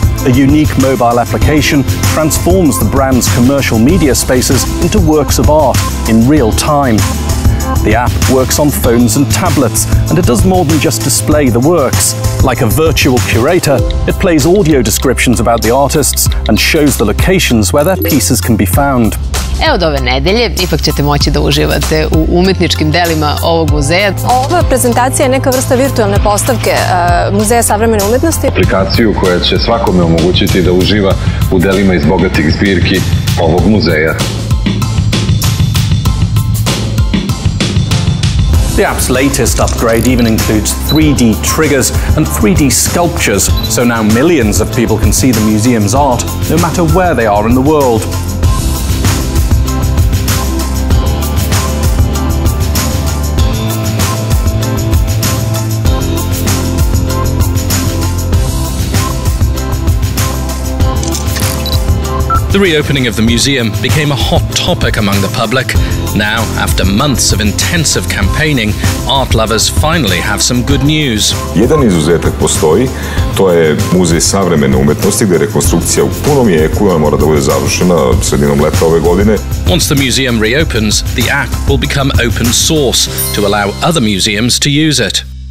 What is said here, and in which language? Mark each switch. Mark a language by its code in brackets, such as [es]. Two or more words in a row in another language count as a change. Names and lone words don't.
[en] A unique mobile application transforms the brand's commercial media spaces into works of art in real time. The app works on phones and tablets, and it does more than just display the works. Like a virtual curator, it plays audio descriptions about the artists and shows the locations where their pieces can be found. [sr] Evo od ove nedelje ipak ćete moći da uživate u umetničkim delima ovog muzeja. Ova prezentacija je neka vrsta virtualne postavke Muzeja savremene umetnosti. Aplikaciju koja će svakome omogućiti da uživa u delima iz bogatih zbirki ovog muzeja. [en] The app's latest upgrade even includes 3D triggers and 3D sculptures, so now millions of people can see the museum's art, no matter where they are in the world. The reopening of the museum became a hot topic among the public. Now, after months of intensive campaigning, art lovers finally have some good news. [sr] Jedan izuzetak postoji, to je Muzej savremene umetnosti, gdje rekonstrukcija u punom jeku mora da bude završena sredinom leta ove godine. [en] Once the museum reopens, the app will become open source to allow other museums to use it.